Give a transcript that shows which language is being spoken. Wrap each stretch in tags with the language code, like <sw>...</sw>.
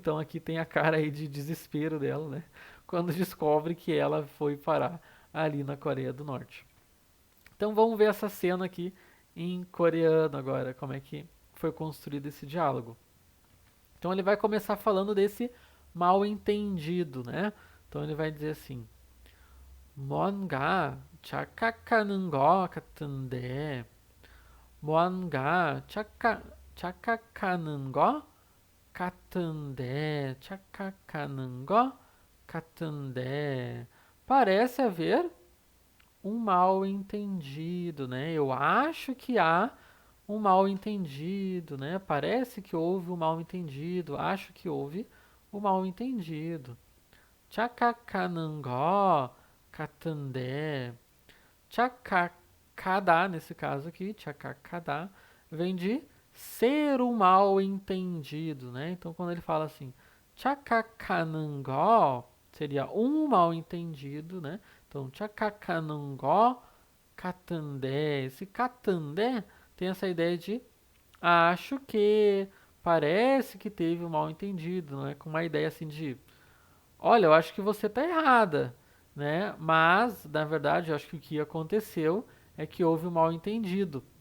<pt>Então aqui tem a cara aí de desespero dela, né? Quando descobre que ela foi parar ali na Coreia do Norte. Então vamos ver essa cena aqui em coreano agora, como é que foi construído esse diálogo. Então ele vai começar falando desse mal entendido, né? Então ele vai dizer assim:</pt> <ko>뭔가 착각하는 것 같은데, 뭔가 착각하는 것 같은데, 착각하는 것 같은데.</ko> <pt>Parece haver um mal entendido, né? Eu acho que há um mal entendido, né? Parece que houve um mal entendido, acho que houve um mal entendido.</pt> <ko>착각하는 거 같은데.</ko> <pt>착각하다, nesse caso aqui, 착각하다, vem de ser um mal entendido, né? Então, quando ele fala assim,</pt> <ko>착각하는 거,</ko> <pt>seria um mal entendido, né? Então,</pt> <ko>착각하는 거 같은데.</ko> <pt>Esse 같은데 tem essa ideia de acho que, parece que teve um mal entendido, né? Com uma ideia assim de olha, eu acho que você está errada, né? Mas, na verdade, eu acho que o que aconteceu é que houve um mal entendido.</pt>